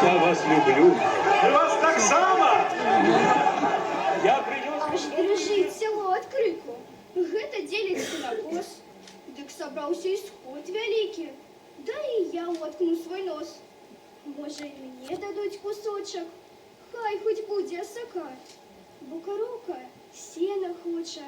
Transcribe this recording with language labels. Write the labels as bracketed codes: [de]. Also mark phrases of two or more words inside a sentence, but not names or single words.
[ru] вас люблю. И вас [be] так само. [ru] Я принес... [be] Аж дрыжыць сяло ад крыку. Гэта дзеляць сенакос. Дык сабраўся і сход вялікі. Да і я воткну свой нос. Можа, і мне дадуць кусочак. Хай хоць будзе асака. Бо кароўка сена хоча.